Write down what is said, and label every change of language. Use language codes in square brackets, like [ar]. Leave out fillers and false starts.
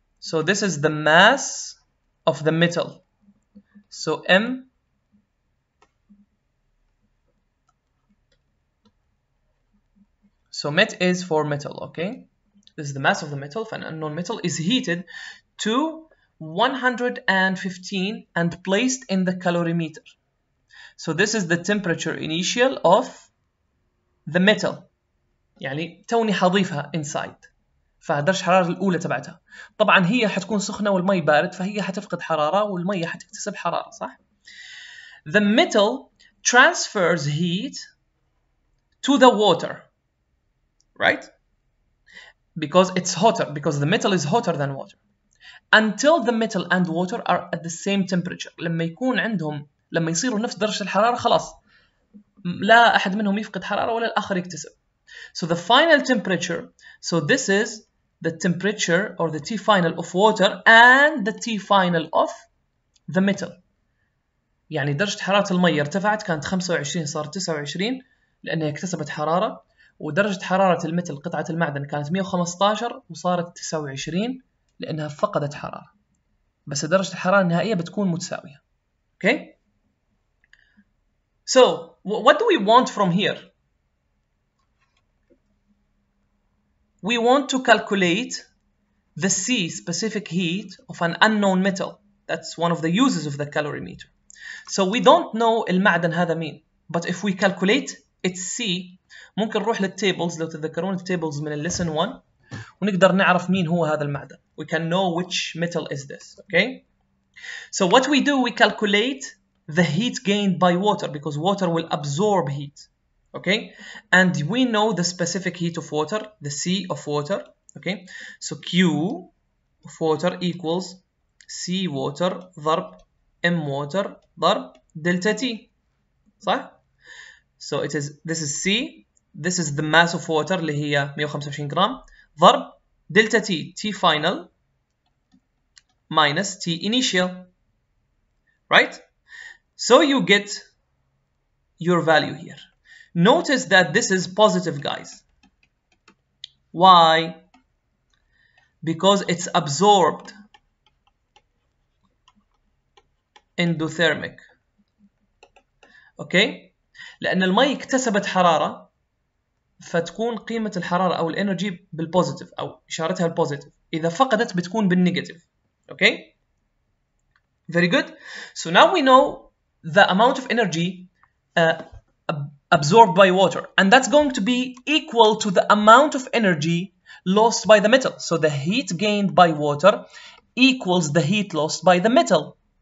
[en] So this is the mass of the metal. So M, so met is for metal, okay? This is the mass of the metal, an unknown metal, is heated to 115 and placed in the calorimeter. So this is the temperature initial of the metal. [ar] يعني توني حضيفها [en] inside. [ar] فدرجة الحرارة الأولى تبعتها. طبعا هي حتكون سخنة والمي بارد فهي حتفقد حرارة والمية حتكتسب حرارة، صح؟ [en] The metal transfers heat to the water, right? Because it's hotter, because the metal is hotter than water. Until the metal and water are at the same temperature. [ar] لما يكون عندهم يصيروا نفس درجة الحرارة خلاص لا أحد منهم يفقد حرارة ولا الآخر يكتسب. [en] So the final temperature, so this is the temperature or the T final of water and the T final of the metal. [ar] يعني درجة حرارة المية ارتفعت، كانت 25 صارت 29 لأنها اكتسبت حرارة، ودرجة حرارة المتل قطعة المعدن كانت 115 وصارت 29 لأنها فقدت حرارة، بس درجة الحرارة النهائية بتكون متساوية. [en] Okay? So what do we want from here? We want to calculate the C specific heat of an unknown metal. That's one of the uses of the calorimeter. So we don't know [ar] المعدن هذا مين, [en] but if we calculate its C [ar] ممكن نروح للتيبلز، لو تتذكرون التيبلز من [en] lesson 1 [ar] ونقدر نعرف مين هو هذا المعدن. [en] We can know which metal is this. Okay? So what we do, we calculate the heat gained by water because water will absorb heat. Okay? And we know the specific heat of water, the C of water. Okay? So Q of water equals C water [ar] ضرب [en] M water ضرب delta T. [ar] صح؟ [en] So this is C, this is the mass of water [ar] اللي هي 125 جرام ضرب [en] delta T, T final minus T initial. Right? So you get your value here. Notice that this is positive, guys. Why? Because it's absorbed endothermic. Okay? [ar] لأن المي اكتسبت حرارة فتكون قيمة الحرارة أو الانرجي بالبوزيتيف أو إشارتها البوزيتيف. إذا فقدت بتكون بالنيجاتيف. [en] Okay? Very good. So now we know the amount of energy absorbed by water, and that's going to be equal to the amount of energy lost by the metal. So the heat gained by water equals the heat lost by the metal.